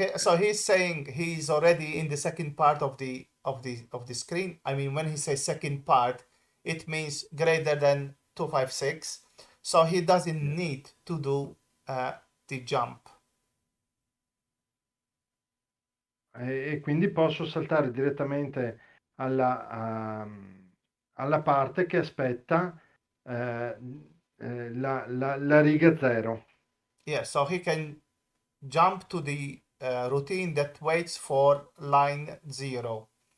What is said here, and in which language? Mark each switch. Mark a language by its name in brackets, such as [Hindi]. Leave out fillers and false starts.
[English] So he's saying he's already in the second part of the screen. I mean, when he says second part, it means greater than 256. So he doesn't need to do the jump. [Italian] E quindi posso saltare direttamente alla parte che aspetta la riga 0. [English] Yeah, so he can jump to the routine that waits for line 0.